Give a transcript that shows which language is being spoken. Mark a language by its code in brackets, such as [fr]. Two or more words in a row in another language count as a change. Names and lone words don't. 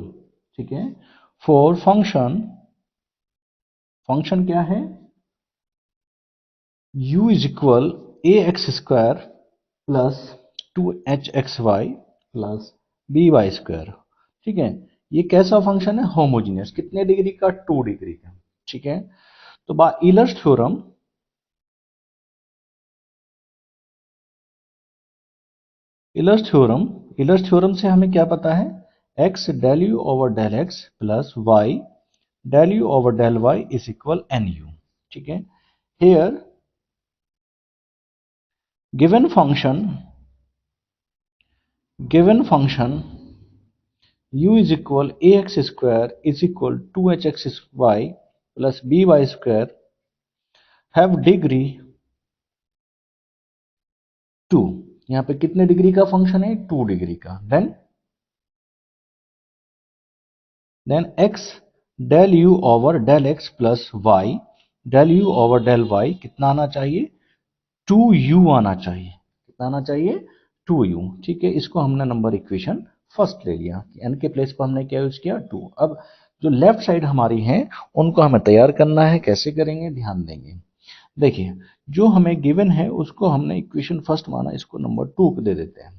[hi] ठीक है, [en] for function [hi] क्या है, [en] u is equal a x square plus 2hxy plus by square. [hi] ठीक है, ये कैसा फंक्शन है, होमोजीनियस, कितने डिग्री का, 2 डिग्री का। ठीक है, तो [en] by Euler's theorem Euler's theorem [hi] से हमें क्या पता है, [en] x del u over del x plus y del u over del y is equal nu. [hi] ठीक है, [en] here given function u is equal ax square is equal 2hxy plus by square have degree 2। [hi] यहाँ पे कितने डिग्री का फंक्शन है, 2 डिग्री का। [en] then x del u over del x plus y del u over del y [hi] कितना आना चाहिए, 2u आना चाहिए। कितना आना चाहिए, 2u। ठीक है, इसको हमने [en] number equation first [hi] ले लिया, n के प्लेस पर हमने क्या यूज किया, 2। अब जो [en] left side [hi] हमारी है उनको हमें तैयार करना है, कैसे करेंगे ध्यान देंगे। देखिए, जो हमें गिवन है उसको हमने [en] equation first [hi] माना, इसको नंबर 2 दे देते हैं।